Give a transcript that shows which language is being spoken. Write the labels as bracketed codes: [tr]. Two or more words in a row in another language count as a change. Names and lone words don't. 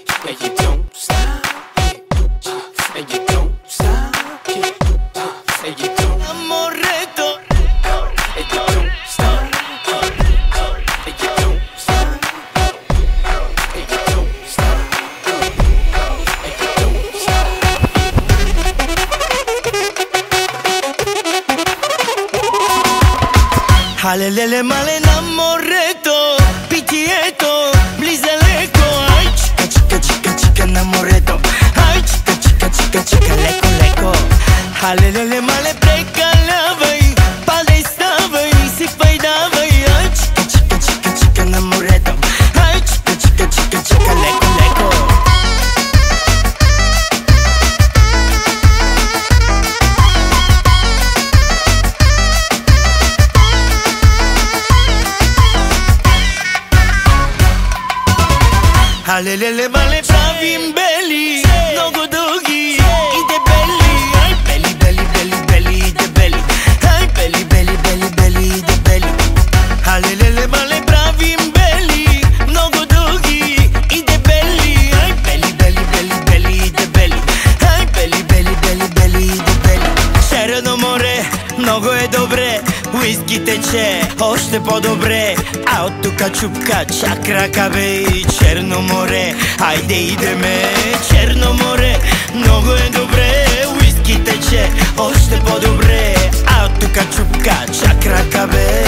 [en] and you don't stop, and you don't stop, and you don't amoreto, and you don't stop, and you don't stop, and you don't stop, and you don't stop. Halelele male namoreto, pitieto, blizaleko. Ay chica, chica, chica, chica namoreto. Ay chica, chica, chica, chica, leko, leko. Halelele male precalavai, palestavai, si faidavai. Ay chica, chica, chica, chica namoreto. Ay chica, chica, chica, chica, leko, leko. [bg] Halelele male правим бели, много дуги и дебели. Ай бели, бели, бели, бели и дебели. Ай бели, бели, бели, бели и дебели. Halelele male правим бели, много дуги и дебели. Ай бели, бели, бели, бели и дебели. Ай бели, бели, бели, бели и дебели. Черно море, много е добре, уиски тече още по-добре, а от тука чупка чак ръка бе. Черно море, айде идеме. Черно море, много е добре, уиски тече още по-добре, а от тука чупка чак ръка бе.